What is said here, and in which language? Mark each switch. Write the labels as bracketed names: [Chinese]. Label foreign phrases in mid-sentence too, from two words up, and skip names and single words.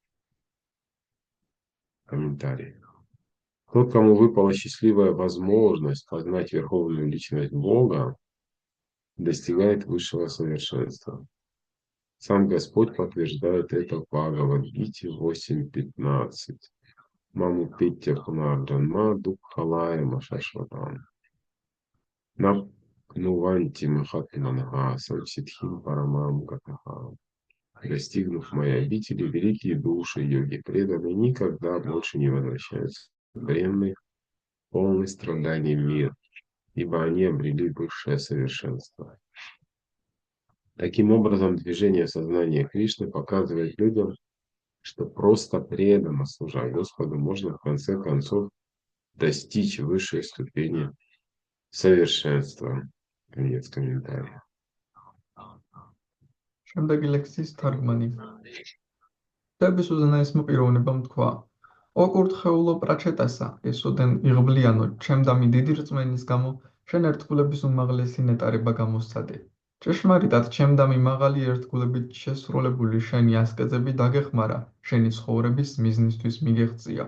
[Russian] Комментарий. Тот, кому выпала счастливая возможность познать Верховную Личность Бога, достигает высшего совершенства. Сам Господь подтверждает это в Бхагавад-гите 8.15. [Sanskrit] माम् उपेत्य पुनर्जन्म दुःखालयम् अशाश्वतम्. नाप्नुवन्ति महात्मानः संसिद्धिं परमां गताः. [Russian] Достигнув моей обители, великие души йоги преданные никогда больше не возвращаются в бренный, полный страданий мир, ибо они обрели высшее совершенство. Таким образом, движение сознания Кришны показывает людям, что просто преданно служа Господу можно в конце концов достичь высшей ступени совершенства. Конец комментария. [Georgian] შემდეგი ლექსის თარგმანი. ხტების უზენაესმა პიროვნებამ თქვა: "ოკურთხეულო პრაჩეტასა, ესოდენ იღბლიანო, ჩემდამი დიდი რწმენის გამო შენ ერთგულების უმაღლესი ნეტარება გამოსცადე. ჭეშმარიტად, ჩემდამი მაღალი ერთგულებით შესრულებული შენი ასკეზები დაგეხმარა შენი ცხოვრების მიზნისთვის მიგეღწია.